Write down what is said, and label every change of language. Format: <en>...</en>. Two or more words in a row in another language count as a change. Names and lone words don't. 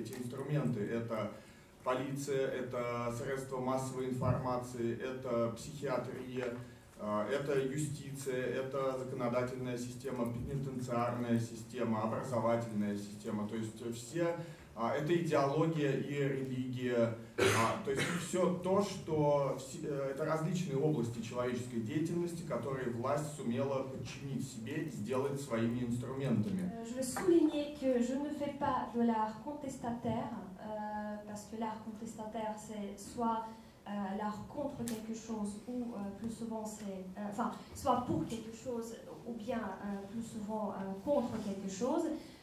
<ru>Эти инструменты – это полиция, это средства массовой информации, это психиатрия, это юстиция, это законодательная система, пенитенциарная система, образовательная система. То есть все, это идеология и религия, то есть все то, что это различные области человеческой деятельности, которые власть сумела подчинить себе и сделать своими инструментами.</ru> <fr>Je veux souligner que je ne fais pas de l'art contestataire, parce que l'art contestataire c'est soit l'art contre quelque chose ou plus souvent c'est, soit pour quelque chose ou bien plus souvent contre quelque chose.</fr>